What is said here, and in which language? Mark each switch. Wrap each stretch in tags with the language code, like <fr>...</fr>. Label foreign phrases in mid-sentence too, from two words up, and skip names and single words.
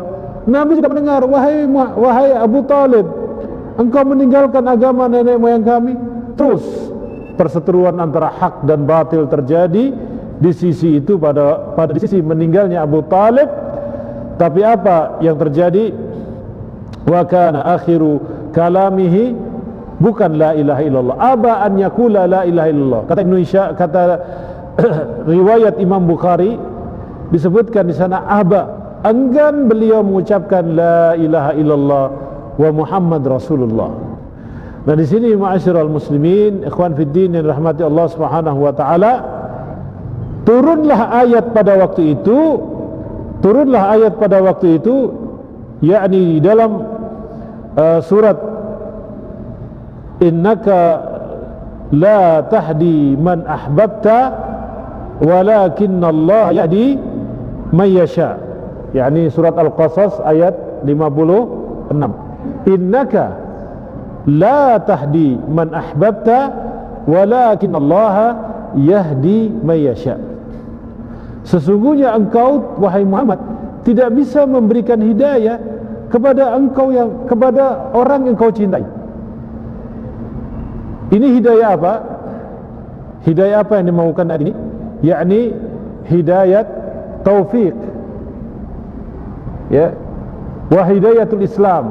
<id>Nabi sudah mendengar, wahai Abu Talib, engkau meninggalkan agama nenek moyang kami. Terus perseteruan antara hak dan batil terjadi di sisi itu pada di sisi meninggalnya Abu Talib. Tapi apa yang terjadi?</id> <ar>وكان آخر كلامه bukan لا إله إلا الله، أبى أن يقول لا إله إلا الله.</ar> <id>Kata Ibnu Isya, kata riwayat Imam Bukhari disebutkan di sana, aba, enggan beliau mengucapkan</id> <ar>لا إله إلا الله ومحمد رسول الله.</ar> <id>Nah di sini</id> <ar>معاشر المسلمين, إخوان في الدين</ar> <id>yang rahmati Allah</id> <ar>سبحانه وتعالى,</ar> <id>turunlah ayat pada waktu itu, yakni dalam surat</id> <ar>إنك لا تهدي من أحببت ولكن الله يهدي من يشاء,</ar> <id>yakni surat Al-Qasas ayat 56.</id> <ar>إنك لا تهدي من أحببت ولكن الله يهدي من يشاء.</ar> <id>Sesungguhnya engkau wahai Muhammad tidak bisa memberikan hidayah kepada orang yang kau cintai. Ini hidayah apa? Hidayah apa yang dimaukan hari ini? Yakni hidayat taufik, ya,</id> <ar>وهداية الإسلام.</ar>